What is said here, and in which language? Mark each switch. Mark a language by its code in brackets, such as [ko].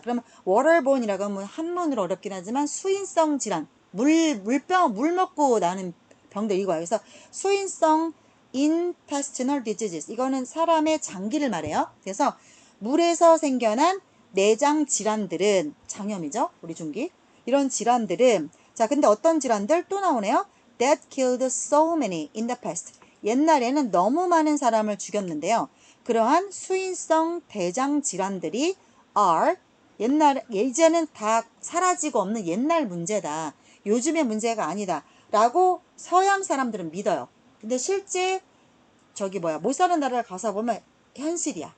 [ko] 그러면 waterborne이라고 하면 한문으로 어렵긴 하지만 수인성 질환, 물 먹고 나는 병들 이거야. 그래서 수인성 intestinal diseases, 이거는 사람의 장기를 말해요. 그래서 물에서 생겨난 내장 질환들은, 장염이죠, 우리 중기. 이런 질환들은, 자, 근데 어떤 질환들 또 나오네요. [en] That killed so many in the past. [ko] 옛날에는 너무 많은 사람을 죽였는데요. 그러한 수인성 대장 질환들이 are, 이제는 다 사라지고 없는 옛날 문제다. 요즘의 문제가 아니다. 라고 서양 사람들은 믿어요. 근데 실제 못 사는 나라를 가서 보면 현실이야.